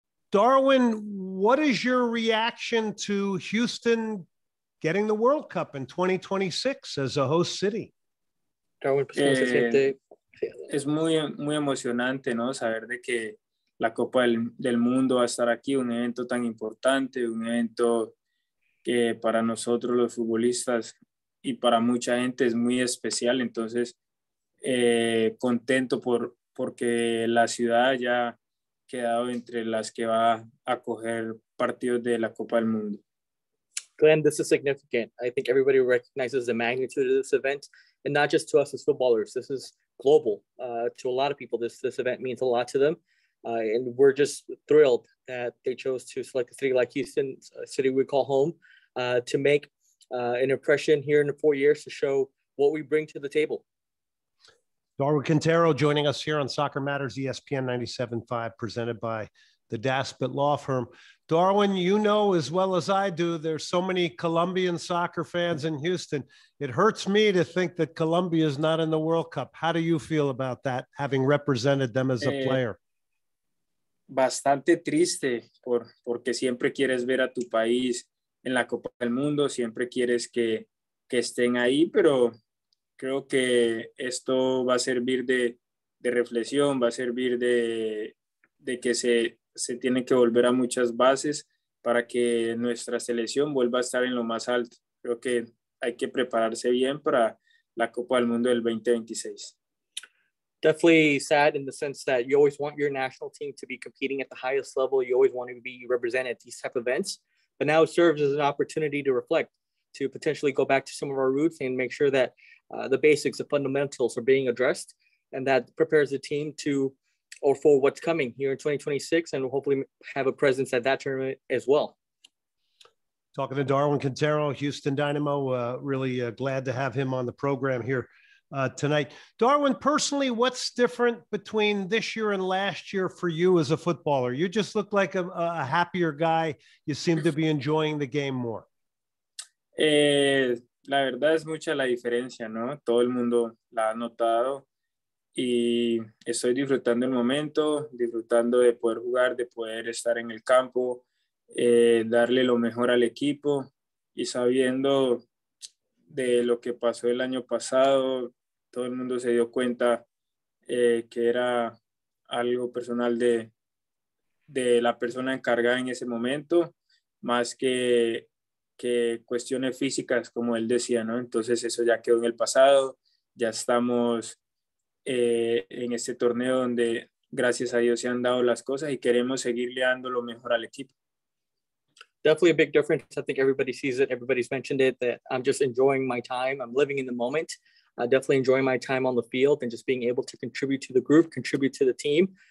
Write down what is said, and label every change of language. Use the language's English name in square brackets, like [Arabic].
[English] Darwin, what is your reaction to Houston getting the World Cup in 2026 as a host city? [Spanish] Darwin, pues, ¿cómo se siente? Es muy emocionante, ¿no? Saber de que la Copa del Mundo va a estar aquí, un evento tan importante, un evento que para nosotros los futbolistas y para mucha gente es muy especial. Entonces, contento porque la ciudad ya ha quedado entre las que va a acoger partidos de la Copa del Mundo. [English] Glenn, this is significant. I think everybody recognizes the magnitude of this event, and not just to us as footballers. This is global. To a lot of people, this event means a lot to them. And we're just thrilled that they chose to select a city like Houston, a city we call home, to make an impression here in the 4 years to show what we bring to the table. Darwin Quintero joining us here on Soccer Matters, ESPN 97.5, presented by the Daspit Law Firm. Darwin, you know as well as I do, there's so many Colombian soccer fans in Houston. It hurts me to think that Colombia is not in the World Cup. How do you feel about that, having represented them as a player? [Spanish] Bastante triste porque siempre quieres ver a tu país en la Copa del Mundo, siempre quieres que estén ahí, pero creo que esto va a servir de reflexión, va a servir de que se tiene que volver a muchas bases para que nuestra selección vuelva a estar en lo más alto. Creo que hay que prepararse bien para la Copa del Mundo del 2026. [English] Definitely sad in the sense that you always want your national team to be competing at the highest level. You always want to be represented at these type of events. But now it serves as an opportunity to reflect, to potentially go back to some of our roots and make sure that the basics, the fundamentals are being addressed, and that prepares the team for what's coming here in 2026, and hopefully have a presence at that tournament as well. Talking to Darwin Quintero, Houston Dynamo, really glad to have him on the program here tonight. Darwin, personally, what's different between this year and last year for you as a footballer? You just look like a happier guy. You seem to be enjoying the game more. [Spanish] La verdad es mucha la diferencia, ¿no? Todo el mundo la ha notado y estoy disfrutando el momento, disfrutando de poder jugar, de poder estar en el campo, darle lo mejor al equipo y sabiendo de lo que pasó el año pasado. Todo el mundo se dio cuenta que era algo personal de la persona encargada en ese momento, más que cuestiones físicas, como él decía, ¿no? Entonces eso ya quedó en el pasado, ya estamos en este torneo donde gracias a Dios se han dado las cosas y queremos seguirle dando lo mejor al equipo. [English] Definitely a big difference. I think everybody sees it. Everybody's mentioned it, that I'm just enjoying my time. I'm living in the moment. Definitely enjoying my time on the field and just being able to contribute to the group, contribute to the team.